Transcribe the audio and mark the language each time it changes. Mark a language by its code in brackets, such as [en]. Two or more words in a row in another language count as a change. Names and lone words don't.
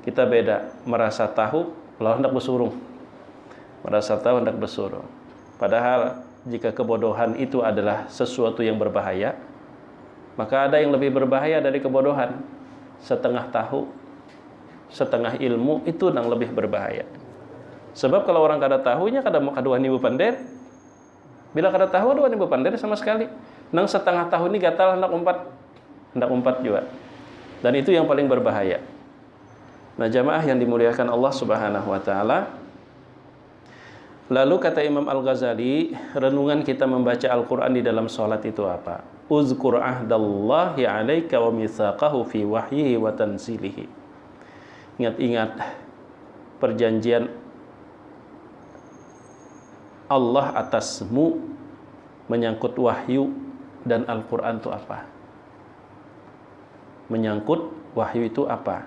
[id] Kita beda, merasa tahu lalu hendak bersurung. Merasa tahu hendak bersurung. Padahal jika kebodohan itu adalah sesuatu yang berbahaya, maka ada yang lebih berbahaya dari kebodohan. Setengah tahu, setengah ilmu itu yang lebih berbahaya. [bjn] Sebab kalau orang kada tahunya kada nibu pandai. Bila kada tahu ada nibu pandai sama sekali. Nang setengah tahu ini gatal hendak umpat juga. [id] Dan itu yang paling berbahaya. Nah, jamaah yang dimuliakan Allah [ar] سبحانه وتعالى. [id] Lalu kata Imam Al-Ghazali, renungan kita membaca Al-Qur'an di dalam salat itu apa? [ar] اذكر عهد الله عليك وميثاقه في وحيه وتنزيله. [id] Ingat-ingat perjanjian Allah atasmu menyangkut wahyu dan Al-Qur'an itu apa? Menyangkut wahyu itu apa?